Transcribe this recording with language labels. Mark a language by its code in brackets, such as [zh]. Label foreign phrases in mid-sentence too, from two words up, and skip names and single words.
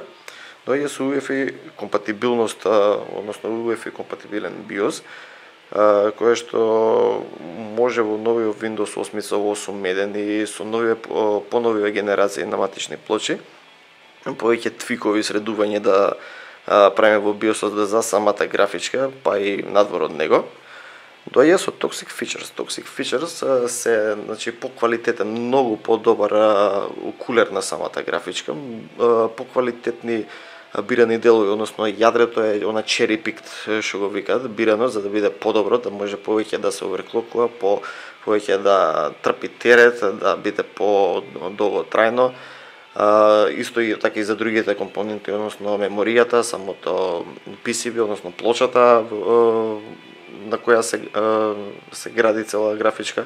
[mk] Доаѓа со UEFI компатибилност, односно UEFI компатибилен BIOS, кое што може во новиот Windows 8.8 и со поновиве генерации на матични плочи, повеќе твикови средување да правиме во BIOS за самата графичка, па и надвор од него. Доаѓа со Toxic Features. Toxic Features се, значи, поквалитетен, многу подобар кулер на самата графичка, поквалитетни бирани делови, односно јадрето е она [en] cherry picked, [mk] што го викаат, бирано за да биде подобро, да може повеќе да се оверклокува, повеќе да трпи терет, да биде подолготрајно. Исто и така и за другите компоненти, односно меморијата, самото PCB, односно плочата на која се гради цела графичка.